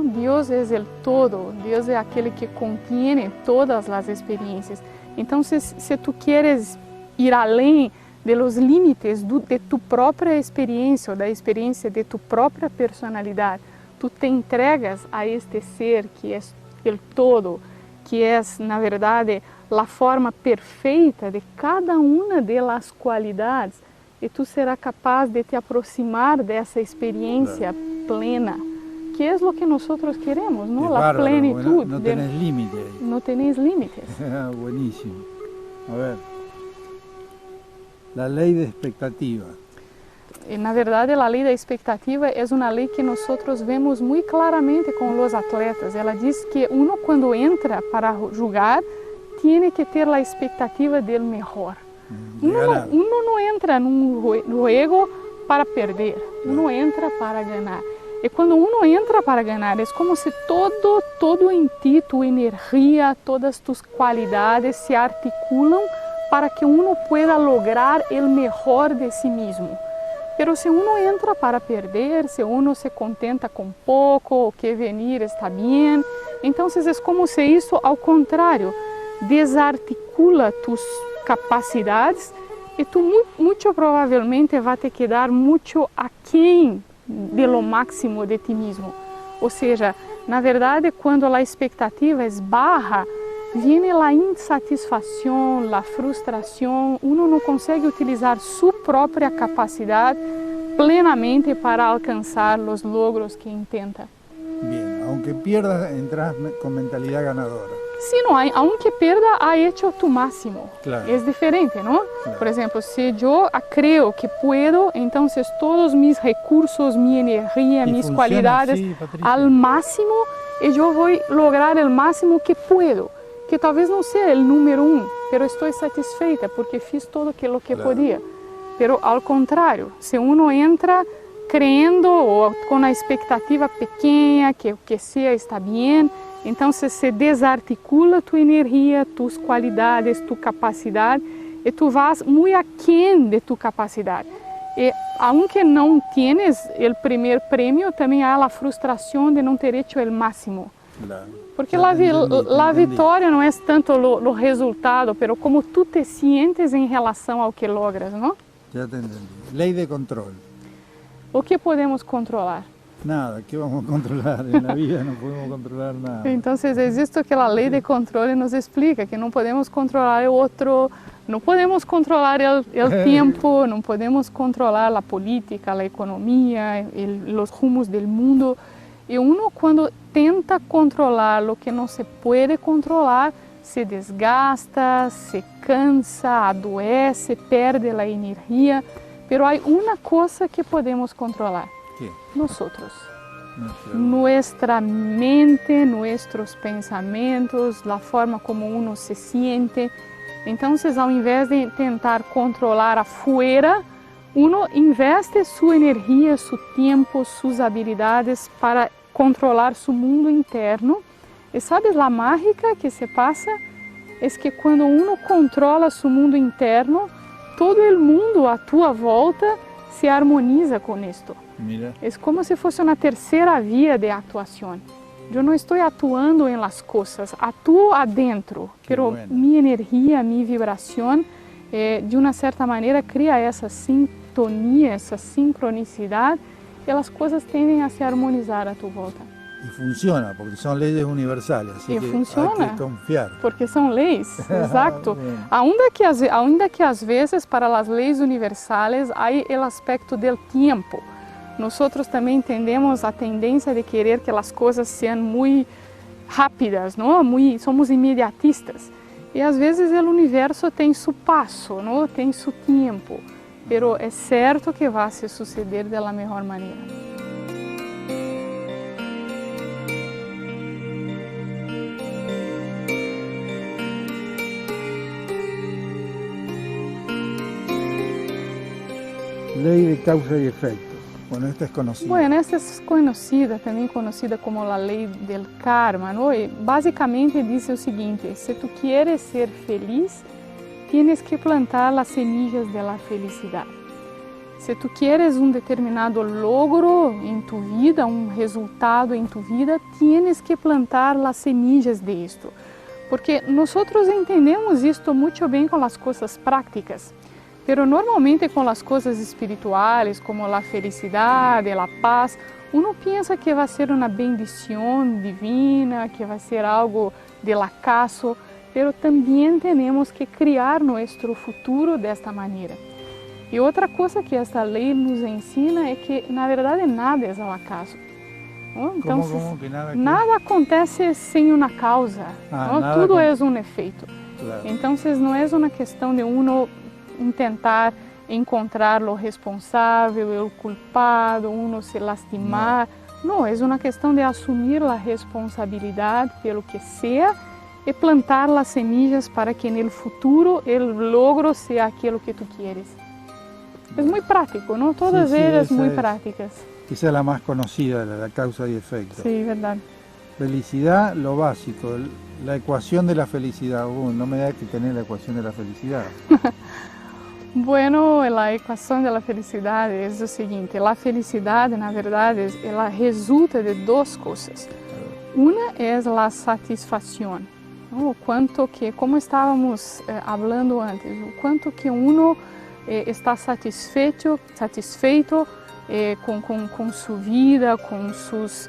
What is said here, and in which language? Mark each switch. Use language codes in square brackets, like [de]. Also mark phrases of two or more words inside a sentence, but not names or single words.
[es] Dios es el todo, Dios es aquel que contiene todas las experiencias. Entonces, si tú quieres ir [pt] além de [es] los límites de tu propia experiencia [pt] o da [es] experiencia de tu propia personalidad, tú te entregas a este ser que es el todo, que es, [pt] na verdade, [es] la forma perfeita de cada una de las cualidades, y tú serás capaz de te aproximar de esa experiencia plena, que es lo que nosotros queremos, ¿no? La bárbaro, plenitud. No tenés límite. No tenéis límites. Buenísimo. A ver. La ley de expectativa. [pt] Na verdade, a lei da expectativa é uma lei que nós vemos muito claramente com os atletas. Ela diz que uno, quando entra para jogar, tem que ter a expectativa do melhor. Uno não entra num jogo para perder, uno entra para ganhar. E quando uno entra para ganhar, é como se todo em ti, tua energia, todas tus qualidades se articulam para que [es] uno pueda lograr [pt] o melhor de si mesmo. Pero se uno entra para perder, se uno se contenta com pouco, o que venir está bem, então é como se isso, ao contrário, desarticula [es] tus capacidades [pt] e tu muito provavelmente vai te quedar muito aquém de [es] lo máximo [pt] de ti mesmo. Ou seja, na verdade, quando a expectativa é baixa, viene a insatisfação, a frustração, uno não consegue utilizar sua própria capacidade plenamente para alcançar os logros que intenta. [es] Bien, aunque pierdas, entras con mentalidad ganadora. Sim, aunque perda, ha hecho tu máximo. Claro. Es diferente, ¿no? Claro. Por ejemplo, si yo creo que puedo, entonces todos mis recursos, mi energía, mis cualidades así, Patricia, al máximo, y yo voy a lograr el máximo que puedo. [pt] Que talvez não seja o número 1, pero estou satisfeita porque fiz todo aquilo que [es] Claro. [pt] podia. Pero ao contrário, se uno entra crendo ou com a expectativa pequena que o que seja está bem, então se desarticula tu energia, tus qualidades, tu capacidade e tu vas muito aquém de tu capacidade. E aunque não tienes o primeiro prêmio, também há a frustração de não ter hecho o máximo. [es] Claro. [pt] Porque a vitória não é tanto o resultado, [es] pero como tu te sientes [pt] em relação ao que [es] logras, não? Ya te entendí. Ley de control. [pt] O que podemos controlar? [es] Nada, ¿qué vamos a controlar? En la vida no podemos controlar nada. [pt] Então, é isto que a lei de controle nos explica, que não podemos controlar o outro, não podemos controlar o tempo, não podemos controlar a política, a economia, os rumos do mundo. E uno, quando tenta controlar o que não se pode controlar, se desgasta, se cansa, adoece, perde a energia. Pero há uma coisa que podemos controlar. [es] ¿Qué? Nosotros. Nuestra mente, nuestros pensamientos, a forma como uno se siente. [pt] Então, ao invés de tentar controlar afuera, uno investe sua energia, seu tempo, suas habilidades para controlar seu mundo interno. E sabes, a mágica que se passa é que quando uno controla seu mundo interno, todo o mundo à tua volta se harmoniza com isto. [es] Mira. [pt] É como se fosse uma terceira via de atuação. Eu não estou atuando em [es] las cosas, [pt] atuo adentro, [es] pero mi energía, mi vibración, [pt] de uma certa maneira, cria essa sintonia, essa sincronicidade, e as coisas tendem a se harmonizar à tua volta. [es] Y funciona, porque son leyes universales, así [pt] E [es] que funciona, hay que confiar. [pt] porque são leis, exato. Ainda que às vezes para as leis universais há o aspecto do tempo. Nós também tendemos a tendência de querer que as coisas sejam muito rápidas, não? Somos imediatistas. E às vezes o universo tem seu passo, não? Tem seu tempo. Pero é certo que vai se suceder da melhor maneira. [es] Ley de causa y efecto. Bueno, esta es conocida. Bueno, esta es conocida, também conocida como [pt] a lei [es] del karma, ¿no? [pt] E basicamente diz o seguinte: [es] se tu quieres ser feliz, tienes que plantar as semillas de la felicidade. [pt] Se tu quieres um determinado logro em tu vida, um resultado em tu vida, [es] tienes que plantar [pt] as semillas de isto. Porque nós entendemos isto muito bem com as coisas práticas. Pero normalmente com as coisas espirituais, como a felicidade, a paz, uno pensa que vai ser uma bendição divina, que vai ser algo [es] del acaso, [pt] pero também temos que criar nosso futuro desta maneira. E outra coisa que esta lei nos ensina é que, na verdade, nada é ao acaso. Então, nada acontece sem uma causa, tudo é um efeito. [es] Claro. [pt] Então, não é uma questão de uno tentar encontrar o responsável, o culpado, uno se lastimar. Não, é uma questão de assumir a responsabilidade pelo que seja e plantar as semillas para que no futuro o logro seja aquilo que [es] tu quieres. [pt] É muito prático, não? Todas elas muito práticas. [es] Esa es la más conocida, la causa y efecto. Sí, verdad. Felicidad, lo básico, la ecuación de la felicidad. No me da que tener la ecuación de la felicidad. Bueno, [pt] a equação da felicidade é o seguinte: a felicidade, na verdade, ela resulta de duas coisas. Uma é a satisfação, o quanto que, como estávamos falando antes, o quanto que uno está satisfeito com sua vida, com seus...